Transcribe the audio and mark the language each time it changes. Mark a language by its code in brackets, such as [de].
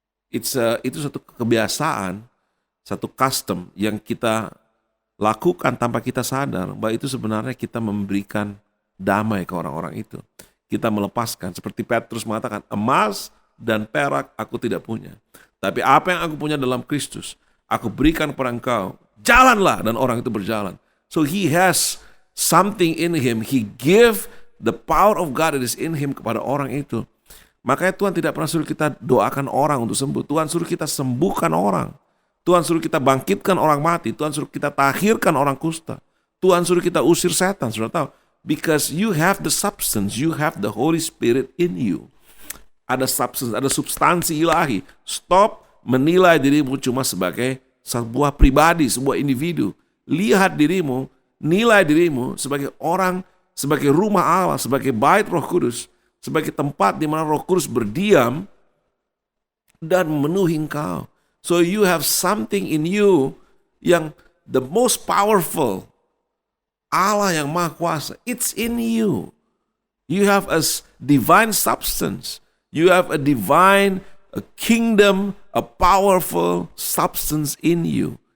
[id] Itu satu kebiasaan, satu custom yang kita lakukan tanpa kita sadar bahwa itu sebenarnya kita memberikan damai ke orang-orang itu. Kita melepaskan, seperti Petrus mengatakan, emas dan perak aku tidak punya. Tapi apa yang aku punya dalam Kristus, aku berikan kepada engkau. Jalanlah, dan orang itu berjalan. [en] So he has something in him. He give the power of God that is in him [id] kepada orang itu. Makanya Tuhan tidak pernah suruh kita doakan orang untuk sembuh. Tuhan suruh kita sembuhkan orang. Tuhan suruh kita bangkitkan orang mati. Tuhan suruh kita tahirkan orang kusta. Tuhan suruh kita usir setan. Sudah tahu? [en] Because you have the substance. You have the Holy Spirit in you. [id] Ada substance, ada substansi ilahi. Stop menilai dirimu cuma sebagai sebuah pribadi, sebuah individu. Lihat dirimu, nilai dirimu sebagai orang, sebagai rumah Allah, sebagai bait Roh Kudus, sebagai tempat di mana Roh Kudus berdiam dan memenuhi engkau. [en] So you have something in you [id] yang [en] the most powerful. [id] Allah yang Maha Kuasa, [en] it's in you. You have a divine substance. You have a divine, a kingdom, a powerful substance in you.